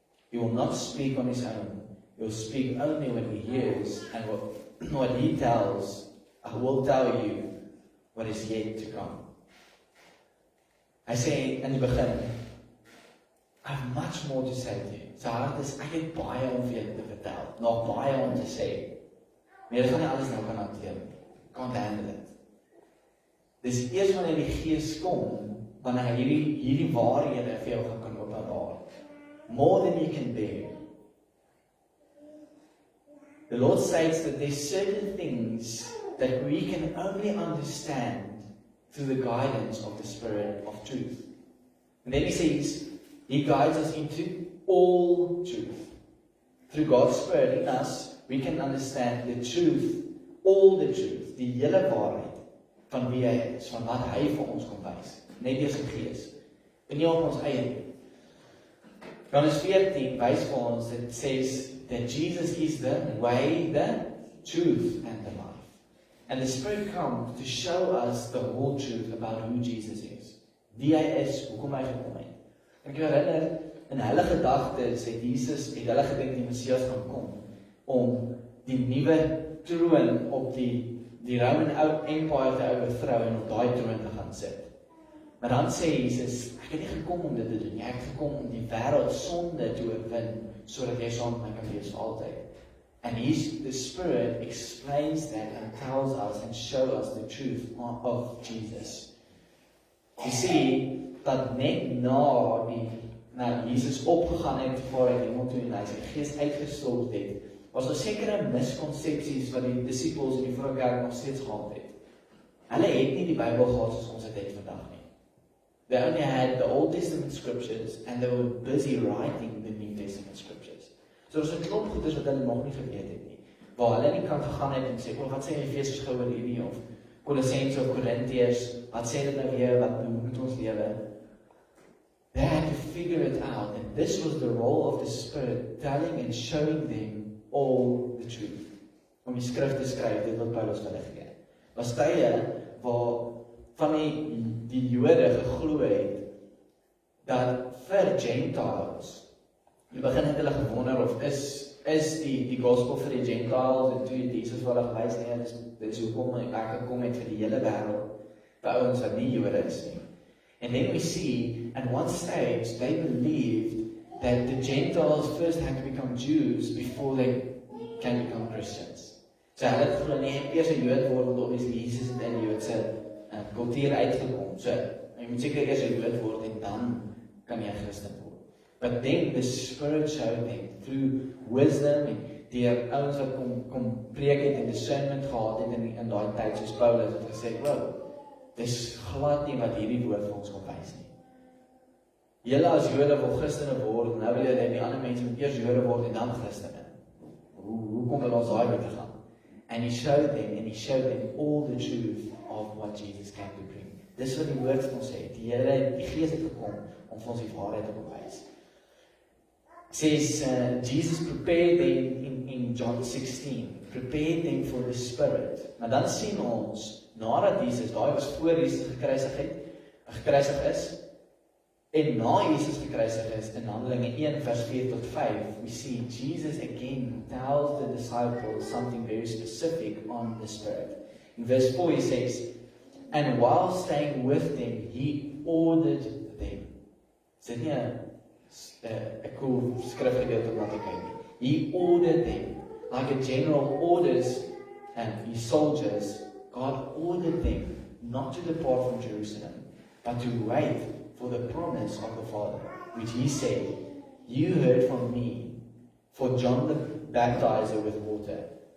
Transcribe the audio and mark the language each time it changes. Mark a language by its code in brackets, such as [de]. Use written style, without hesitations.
[en] He will not speak on His own. He will speak only when He hears, and what He tells, I will tell you what is yet to come. I say in the beginning, I have much more to say to you. [af] Sy hart is, ek het baie om vir julle te vertel, nog baie om te sê. Maar julle gaan nie alles nou kan hanteer nie. [en] Can't handle it. [af] Dis eers wanneer die Gees kom, wanneer hy hierdie waarhede vir jou gaan kan openbaar. [en] More than you can bear. The Lord says that there's certain things that we can only understand through the guidance of the Spirit of truth. And then He says, He guides us into all truth. Through God's Spirit in us, we can understand the truth, [af] all the truth, die hele waarheid van wie hy is, van wat hy vir ons kom wys. Net deur sy Gees. En nie op ons eie nie. Johannes 14 wys vir ons, [en] it says that Jesus is the way, the truth, and the life. And the Spirit comes to show us the whole truth about who Jesus is. [af] Wie hy is, hoekom hy gekom het. Ek herinner, in hulle gedagtes het hulle gedink die Messias gaan kom, om die nuwe troon op die Roman Empire te overthrow en op daai troon te gaan sit. Maar dan sê Jesus, ek het nie gekom om dit te doen nie, ek het gekom om die wêreld sonde te oorwin, sodat jy saam met my kan wees vir altyd. [en] And the Spirit explains that and tells us and shows us the truth of Jesus. You see, [af] dat net na Jesus opgegaan het voor hy die hemel toe en hy sy Gees uitgestort het, was daar sekere miskonsepsies wat die disippels in die vroeë kerk nog steeds gehad het. Hulle het nie die Bybel gehad soos ons dit het vandag nie. [en] They only had the Old Testament scriptures and they were busy writing the New Testament scriptures. [af] So daar is 'n klomp goeders wat hulle nog nie geweet het nie. Waar hulle nie kan gegaan het en sê, wat sê Efesiërs gou oor hierdie of Kolossense of Korintiërs, wat sê dit nou weer, wat moet ons lewe? [en] They had to figure it out, and this was the role of the Spirit, telling and showing them all the truth. [af] Om die skrif te skryf, dit wat Paulus vir hulle gegee. Was tye waar van die Jode geglo het, dat vir Gentiles In die begin het hulle gewonder of is die gospel vir die Gentiles, en toe Jesus vir hulle gewys, nee, dis hoekom ek gekom het vir die hele wêreld, vir ouens wat nie Jode is nie. [en] And then we see, at one stage, they believed that the Gentiles first had to become Jews before they can become Christians. [af] So hulle het glo nie eers 'n Jood word, want obviously Jesus het in die Joodse kultuur uitgekom. So jy moet seker eers 'n Jood word en dan kan jy 'n Christen word. [en] But then the Spirit showed them through wisdom [af] en die ouens wat kom preek het en discernment gehad het in daai tyd, soos Paulus het gesê, wow, dis glad nie wat hierdie woord vir ons kom wys nie. Julle as Jode wil Christene word, nou wil julle dat die ander mense moet eers Jode word en dan Christene. Hoe kom ons daai weer te gaan? [en] And he showed them all the truth of what Jesus came to bring. [af] Dis wat die woord vir ons sê. Die Here, die Gees het gekom om vir ons die waarheid te kom wys. [en] Says Jesus prepared them in John 16, prepared them for the Spirit. [af] Maar dan sien ons, nadat Jesus, daai was voor Jesus gekruisig is, en na Jesus gekruisig is, in Handelinge 1 vers 4 tot 5, [en] we see Jesus again tells the disciples something very specific on the Spirit. In verse 4 he says, and while staying with them, he ordered them. [af] Is dit nie 'n cool skrifgedeelte wat ek kyk nie? [en] He ordered them, like a general orders his soldiers. God ordered them not to depart from Jerusalem, but to wait for the promise of the Father, which he said, you heard from me, for John the Baptizer with water.